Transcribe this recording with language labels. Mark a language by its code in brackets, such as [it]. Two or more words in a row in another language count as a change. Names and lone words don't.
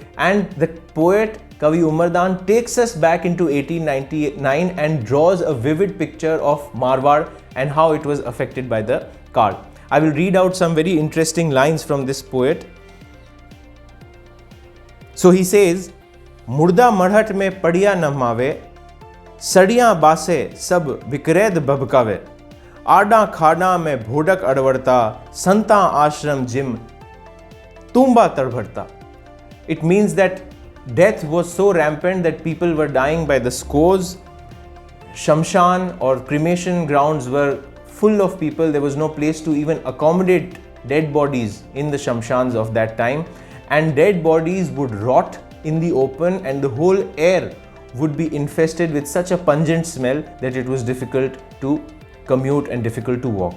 [en] And the poet Kavi Umardan takes us back into 1899 and draws a vivid picture of Marwar and how it was affected by the kal. I will read out some very interesting lines from this poet. So he says, [mwr] मुरदा मरहट में पड़िया नहमावे, सड़ियाँ बासे सब विक्रेद भबकावे, आडा खाडा में भोडक अड़वड़ता, संता आश्रम जिम तुम्बा तड़भड़ता. [en] It means that death was so rampant that people were dying by the scores. Shamshan or cremation grounds were full of people. There was no place to even accommodate dead bodies in the shamshans of that time, and dead bodies would rot in the open, and the whole air would be infested with such a pungent smell that it was difficult to commute and difficult to walk.